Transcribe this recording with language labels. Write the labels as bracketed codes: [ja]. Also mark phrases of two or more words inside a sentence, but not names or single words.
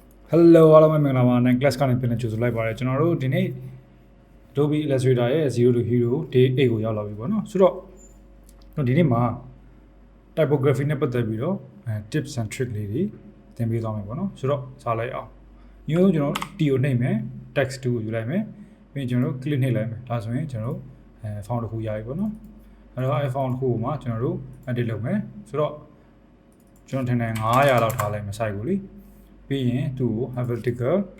[my] Hello အားလုံးပဲမင်္ဂလာပါနိုင် class ကနေပြန်လည်ကြိုဆိုလိုက်ပါတယ်ကျွန်တော်တို့ဒီနေ့ Adobe Illustrator ရဲ့ 0 to Hero Day 8 ကိုရောက်လာပြီပေါ့ နော်ဆိုတော့ဒီနေ့မှာ Typography နဲ့ပတ်သက်ပြီးတော့ [en] tips and trick [my] လေးတွေသင်ပေးသွားမယ်ပေါ့နော်ဆိုတော့စားလိုက်အောင်ညို့ကျွန်တော် T ကိုနှိပ်မယ် text 2ကိုယူလိုက်မယ်ပြီးရင်ကျွန်တော်တို့ click နှိပ်လိုက်မယ်ဒါဆိုရင်ကျွန်တော်တို့font တစ်ခုရပြီပေါ့နော်အဲ့တော့ font တစ်ခုကိုမှကျွန်တော်တို့ edit လုပ်မယ်ဆိုတော့ကျွန်တော်ထင်တယ်900လောက်ထားလိုက်မယ် site ကိုလေပြီးရင်သူ့ကို vertical